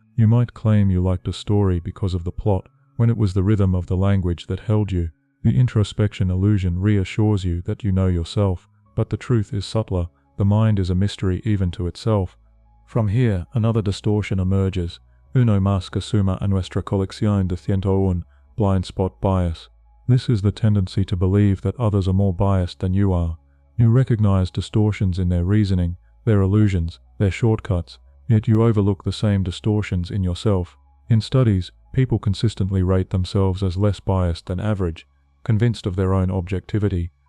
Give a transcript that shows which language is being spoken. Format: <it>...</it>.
<en>You might claim you liked a story because of the plot, when it was the rhythm of the language that held you. The introspection illusion reassures you that you know yourself, but the truth is subtler. The mind is a mystery even to itself. From here, another distortion emerges.</en> <es>Uno más que suma a nuestra colección de 101, blind spot bias.</es> <en>This is the tendency to believe that others are more biased than you are. You recognize distortions in their reasoning, their illusions, their shortcuts, yet you overlook the same distortions in yourself. In studies, people consistently rate themselves as less biased than average, convinced of their own objectivity.</en>